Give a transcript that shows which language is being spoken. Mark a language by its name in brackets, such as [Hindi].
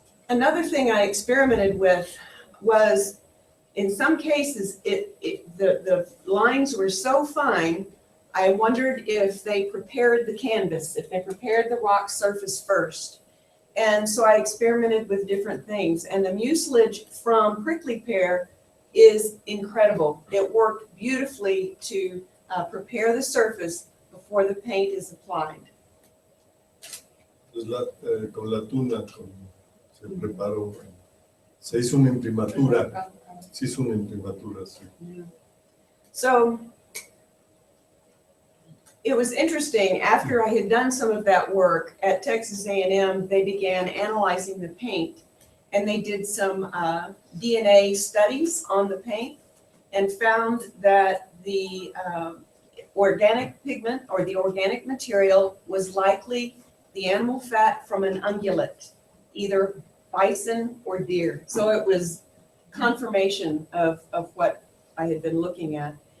[English] Another thing I experimented with was, in some cases, the lines were so fine, I wondered if they prepared the canvas, if they prepared the rock surface first. And so I experimented with different things. And the mucilage from prickly pear is incredible. It worked beautifully to prepare the surface before the paint is applied. [Spanish] Con la tuna se preparó, se hizo una imprimatura. Se hizo una imprimatura, sí. [English] So it was interesting. After I had done some of that work at Texas A&M, they began analyzing the paint, and they did some DNA studies on the paint and found that the organic pigment or the organic material was likely the animal fat from an ungulate, either bison or deer. So it was confirmation of what I had been looking at.